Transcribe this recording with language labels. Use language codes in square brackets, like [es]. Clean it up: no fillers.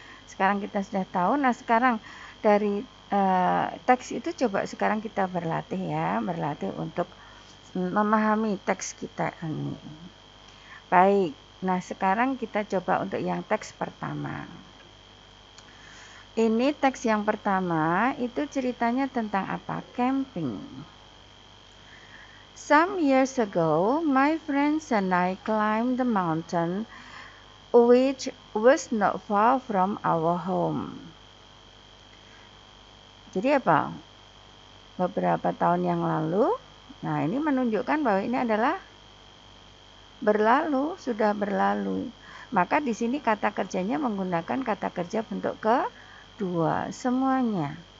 [id] Sekarang kita sudah tahu. Nah, sekarang dari teks itu coba sekarang kita berlatih, ya, berlatih untuk memahami teks kita ini. Baik. Nah, sekarang kita coba untuk yang teks pertama. Ini teks yang pertama itu ceritanya tentang apa? [en] Camping. Some years ago, my friends and I climbed the mountain which was not far from our home. [id] Jadi apa? Beberapa tahun yang lalu, nah ini menunjukkan bahwa ini adalah berlalu, sudah berlalu. Maka di sini kata kerjanya menggunakan kata kerja bentuk kedua semuanya.